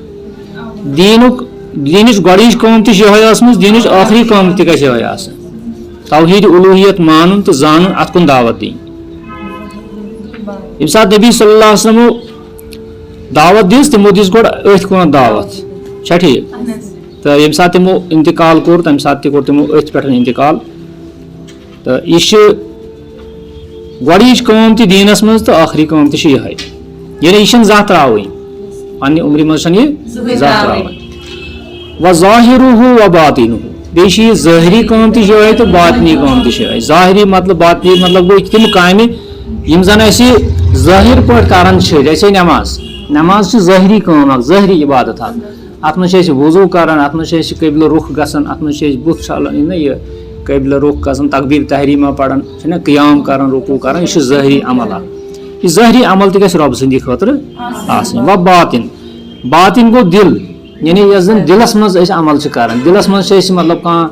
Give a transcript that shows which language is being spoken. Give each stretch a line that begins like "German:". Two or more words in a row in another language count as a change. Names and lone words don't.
Kashmiri: دیٖنٕچ گۄڈٕنِچ کٲم تہِ چھِ یِہوے ٲسمٕژ دیٖنٕچ ٲخری کٲم تہِ گژھِ یِہوے آسٕنۍ توحید الوہیت مانُن تہٕ زانُن اتھ کُن دعوت دِنۍ ییٚمہِ ساتہٕ نبی
Arabic: صلی اللہ علیہ وسلمو
Kashmiri: دعوت دِژ تِمو دِژ گۄڈٕ أتھۍ کُنتھ دعوت چھا ٹھیٖک تہٕ ییٚمہِ ساتہٕ تِمو انتقال کوٚر تَمہِ ساتہٕ تہِ کوٚر تِمو أتھۍ پٮ۪ٹھ انتقال تہٕ یہِ چھِ گۄڈٕنِچ کٲم تہِ دیٖنس منٛز تہٕ ٲخری کٲم تہِ چھِ یِہوے یعنی یہِ چھنہٕ زانٛہہ ترٛاوٕنۍ پننہِ عمرِ منٛز چھنہٕ یہِ زانٛہہ ترٛاوٕنۍ
Arabic: وظاہرہ وباطنہ
Kashmiri: بیٚیہِ چھِ یہِ ظٲہری کٲم تہِ چھِ یِہوے تہٕ باطنی کٲم تہِ چھِ یِہوے ظاہری مطلب باطنی مطلب گوٚو تِم کامہِ یِم زن أسۍ ظٲہِر پٲٹھۍ کران چھِ جیسے نٮ۪ماز چھِ ظٲہری کٲم اکھ ظٲہری عبادت اکھ اتھ منٛز چھِ أسۍ وضوٗ کران اتھ منٛز چھِ أسۍ قبلہٕ رُخ گژھان اتھ منٛز چھِ أسۍ بُتھ چھلان یہِ قبلہٕ رُخ گژھان تقبیٖر تحریٖمہ پران چھِنہ قیام کران رُکوٗع کران یہِ چھُ ظٲہری عمل اکھ یہِ ظٲہری عمل تہِ گژھِ رۄبہٕ سٕنٛدِ خٲطرٕ آسٕنۍ وۄنۍ باطن گوٚو دِل یعنی یۄس زن دِلس منٛز أسۍ عمل چھِ کران دِلس منٛز چھِ أسۍ مطلب